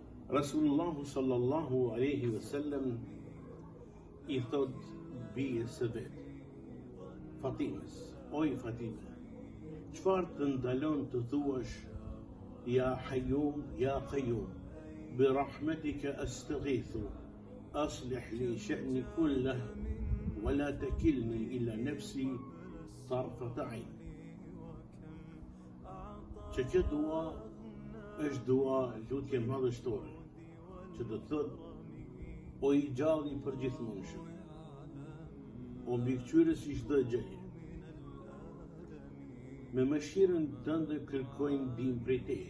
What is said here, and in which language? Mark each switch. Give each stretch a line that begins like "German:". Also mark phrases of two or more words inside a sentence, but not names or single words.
Arabic: رسول الله صلى الله عليه وسلم
Albanian: i thot bijës së vet, Fatimës: oj Fatime, çfarë të ndalon të thuash
Arabic: يا حي يا قيوم برحمتك أستغيث أصلح لي شأني كله ولا تكلني إلى نفسي طرفة عين.
Albanian: Që kjo dua është dua lutje madhështore, që do të thot: o i gjalli përgjithmonshëm, o mbikëqyrës i çdo gjëje, me mëshirën tënde kërkojnë ndihmë prej teje.